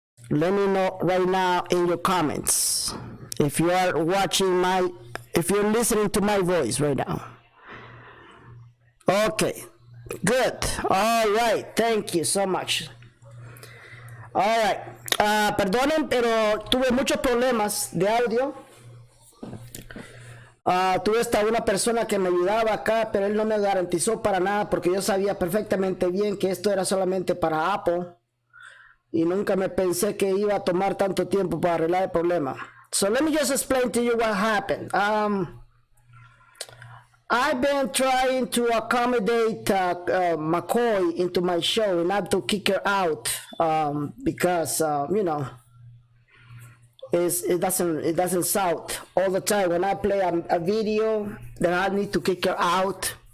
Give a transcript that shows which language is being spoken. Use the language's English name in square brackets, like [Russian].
[English] Let me know right now in your comments if you are if you're listening to my voice right now. Okay, good. All right, thank you so much. [Spanish] All right, perdonen, pero tuve muchos problemas de audio. Tuve hasta una persona que me ayudaba acá, pero él no me garantizó para nada porque yo sabía perfectamente bien que esto era solamente para Apple y nunca me pensé que iba a tomar tanto tiempo para arreglar el problema. [English] So let me just explain to you what happened. I've been trying to accommodate McCoy into my show and not to kick her out because you know, it doesn't sound all the time when I play a video that I need to kick her out.